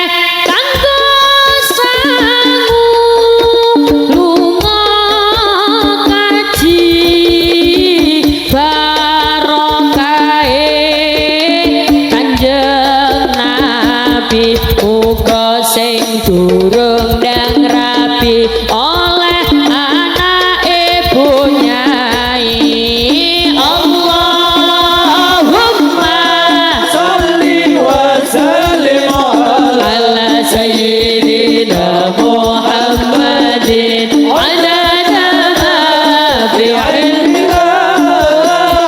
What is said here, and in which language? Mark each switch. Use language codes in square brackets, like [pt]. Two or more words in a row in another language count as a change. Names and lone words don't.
[jv] Kanggo sangu lunga kaji, barokahe Kanjeng Nabi, muga sing durung ndang rabi oleh anake bunyai. [ar] اللهم على سيدنا محمد عدد ما في علم الله.